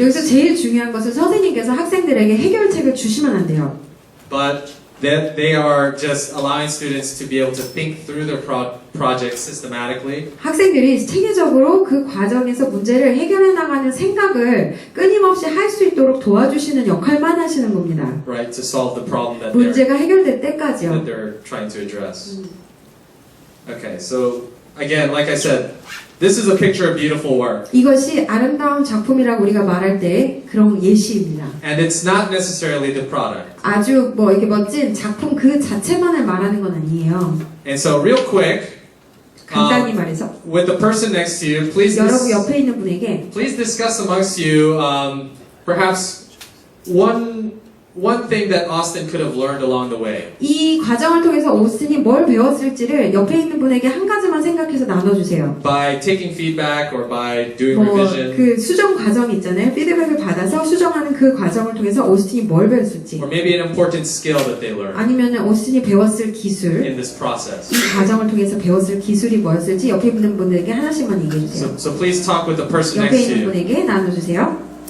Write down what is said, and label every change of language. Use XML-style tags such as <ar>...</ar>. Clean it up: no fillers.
<ko>여기서 제일 중요한 것은 선생님께서 학생들에게 해결책을 주시면 안 돼요.</ko> <en>but that they are just allowing students to be able to think through their project systematically.</en> <ko>학생들이 체계적으로 그 과정에서 문제를 해결해 나가는 생각을 끊임없이 할 수 있도록 도와주시는 역할만 하시는 겁니다.</ko> <en>Right, to solve the problem that</en> <ko>문제가 해결될 때까지요.</ko> <en>they're trying to address. Okay, so again, like I said, this is a picture of beautiful work,</en> <ko>이것이 아름다운 작품이라고 우리가 말할 때 그런 예시입니다.</ko> <en>and it's not necessarily the product.</en> <ko>아주 뭐 이렇게 멋진 작품 그 자체만을 말하는 건 아니에요.</ko> <en>And so, real quick,</en> <ko>간단히 말해서</ko> <en>with the person next to you, please</en> <ko>여러분 옆에 있는 분에게</ko> <en>please discuss amongst you perhaps one thing that Austin could have learned along the way.</en> <ko>이 과정을 통해서 오스틴이 뭘 배웠을지를 옆에 있는 분에게 한 가지만 생각해서 나눠주세요.</ko> <en>By taking feedback or by doing</en> <ko>뭐</ko> <en>revision,</en> <ko>그 수정 과정 있잖아요. 피드백을 받아서 수정하는 그 과정을 통해서 오스틴이 뭘 배웠을지,</ko> <en>or maybe an important skill that they learned</en> <ko>아니면 오스틴이 배웠을 기술,</ko> <en>in this process.</en> <ko>이 과정을 통해서 배웠을 기술이 뭐였을지 옆에 있는 분들에게 하나씩만 얘기해 주세요.</ko> <en>So please talk with the person</en> <ko>옆에</ko> <en>next to</en> <ko>있는</ko> <en>you.</en> <ko>분에게 나눠주세요.</ko>